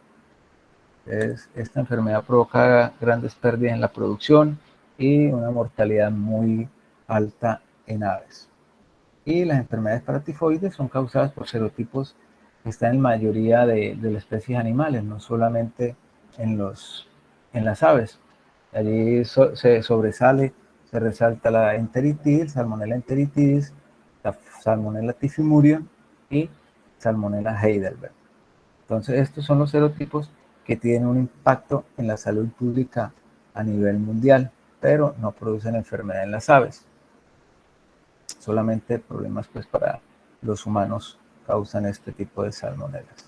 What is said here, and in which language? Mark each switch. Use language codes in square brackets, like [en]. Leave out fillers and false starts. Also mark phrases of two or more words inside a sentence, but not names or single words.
[es] Esta enfermedad provoca grandes pérdidas en la producción y una mortalidad muy alta en aves. Y las enfermedades paratifoides son causadas por serotipos que están en mayoría de las especies animales, no solamente en las aves. Allí se sobresale, se resalta la enteritidis, Salmonella enteritidis, la Salmonella typhimurium y Salmonella heidelberg. Entonces, estos son los serotipos que tienen un impacto en la salud pública a nivel mundial, pero no producen enfermedad en las aves. Solamente problemas pues para los humanos causan este tipo de salmonelas.